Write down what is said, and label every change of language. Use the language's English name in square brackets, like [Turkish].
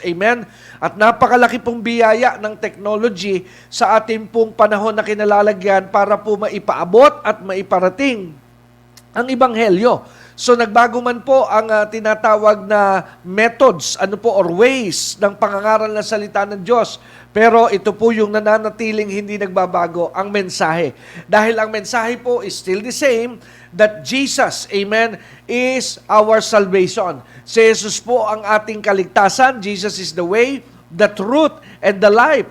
[Filipino] Amen? At napakalaki pong biyaya ng technology sa ating pong panahon na kinalalagyan para po maipaabot at maiparating ang Ebanghelyo So nagbago man po ang tinatawag na methods, [English] or ways [Filipino] ng pangangaral ng salita ng Diyos. Pero ito po yung nananatiling hindi nagbabago, ang mensahe. Dahil ang mensahe po [English] is still the same, that Jesus, amen, is our salvation. [Filipino] Si Jesus po ang ating kaligtasan. [English] Jesus is the way, the truth, and the life.